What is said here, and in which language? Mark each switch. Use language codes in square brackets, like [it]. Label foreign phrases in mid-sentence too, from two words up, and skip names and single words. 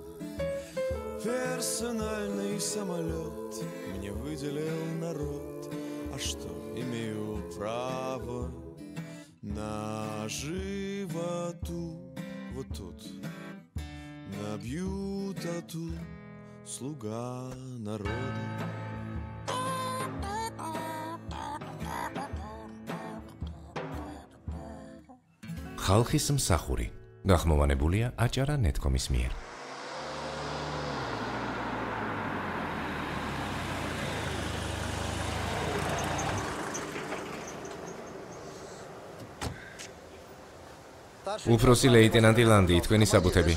[ru] Персональный самолет мне выделил народ, а что, имею право на животу, вот тут набью тату, слуга народа. [ka] ხალხის მსახური გახმოვანებულია აჭარა ნეტკომის მიერ. უფროსი ლეიტენანტი ლანდი, თქვენი საბუთები.